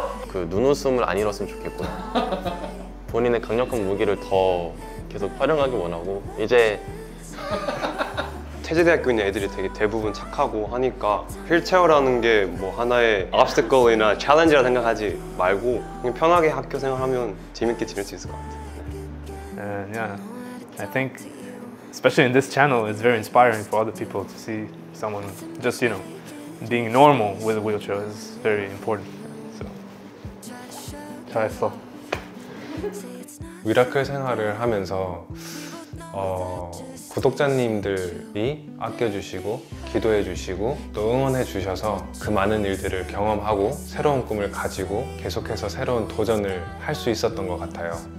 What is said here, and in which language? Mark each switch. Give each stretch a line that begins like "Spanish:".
Korean: 그 눈웃음을 안 잃었으면 좋겠고요. 본인의 강력한 무기를 더 계속 활용하기 원하고 이제 태제대학교 있는 애들이 되게 대부분 착하고 하니까 휠체어라는 게 뭐 하나의 obstacle이나 챌린지라 생각하지 말고 그냥 편하게 학교 생활하면 재밌게 지낼 수 있을 것 같아요.
English: And yeah, I think, especially in this channel, it's very inspiring for other people to see someone just, being normal with a wheelchair is very important.
Korean: So, 잘했어. 미라클 생활을 하면서 구독자님들이 아껴주시고 기도해주시고 또 응원해주셔서 그 많은 일들을 경험하고 새로운 꿈을 가지고 계속해서 새로운 도전을 할 수 있었던 것 같아요.